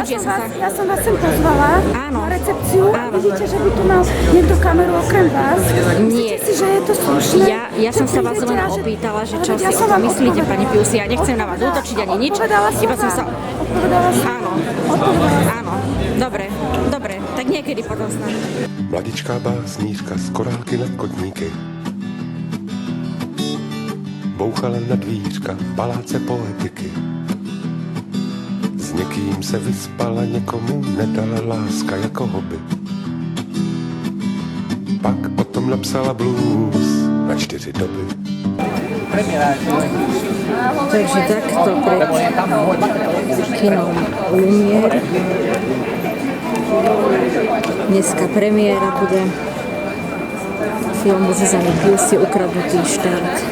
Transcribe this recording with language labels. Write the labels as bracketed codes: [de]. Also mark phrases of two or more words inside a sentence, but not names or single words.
[sk] Ja som vás sem pozvala na recepciu a vidíte, že by tu mal niekto kameru okrem vás. Nie. Myslíte si, že je to slušné? Ja som sa vás len opýtala, že čo si o tom myslíte, pani Piusi. Ja nechcem na vás útočiť ani nič. Iba som sa... Áno. Dobre, tak niekedy potom snad. [cs] Mladičká básnířka z korálky na kotníky bouchala na dvířka paláce poetiky. S někým se vyspala, někomu nedala láska jako hobby. Pak o tom napsala blues na 4 doby. [sk] Takže takto pred kinom Lumier. Dneska premiéra bude filmu Zuzany Piusi Ukradnutý štát.